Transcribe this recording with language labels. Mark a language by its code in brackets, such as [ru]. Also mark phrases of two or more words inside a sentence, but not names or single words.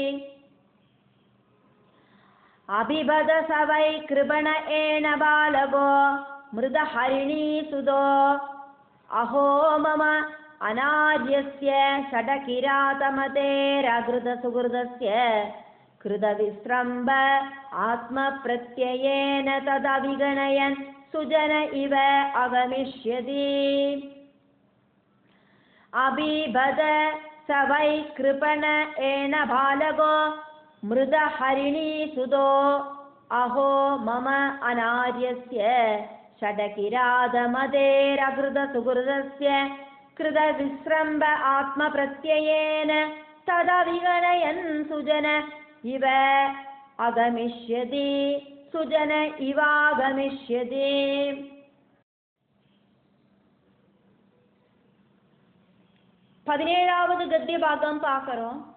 [sa] അബിബദ സ വൈ കൃപണ ഏന ബാലകോ മൃദഹരിണീസുതോ അഹോ മമ അനാര്യസ്യ ഷഡകിരാതമതേരകൃതസുഹൃദസ്യ കൃതവിസ്രംഭ ആത്മപ്രത്യയേന തദവിഗണയൻ സുജന ഇവ അഗമിഷ്യതി. അബിബദ സ വൈ കൃപണ ഏന ബാലകോ മൃദഹരിണീസുതോ അഹോ മമ അനാര്യസ്യ षडकिरातमतेरकृतसुहृदस्य कृतविस्रम्भ आत्मप्रत्ययेन तदविगणयन् सुजन इव अगमिष्यति सुजन इवागमिष्यति. [ta] 17வது गद्यभागம் பார்க்கிறோம்.